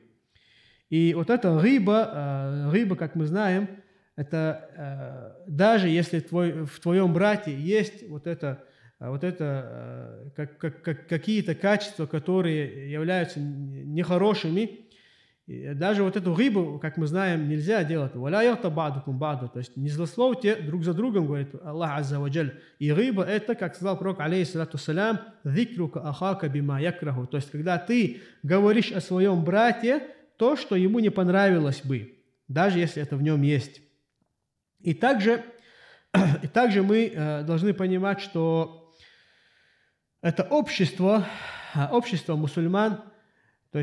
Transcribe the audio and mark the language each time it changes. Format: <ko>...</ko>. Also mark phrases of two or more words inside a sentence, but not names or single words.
<ru>И вот эта гиба, как мы знаем, это даже если в твоем брате есть какие-то качества, которые являются нехорошими, И даже вот эту гибу, как мы знаем, нельзя делать.</ru> <ar>«ولا يغتب بعضكم بعضا».</ar> <ru>То есть не злословьте друг за другом, говорит</ru> <ar>الله عز وجل.</ar> <ru>И гиба это, как сказал пророк,</ru> <ar>عليه الصلاة السلام، «ذكرك أخاك بما يكره».</ar> <ru>То есть когда ты говоришь о своем брате то, что ему не понравилось бы, даже если это в нем есть. И также мы должны понимать, что это общество мусульман, то</ru>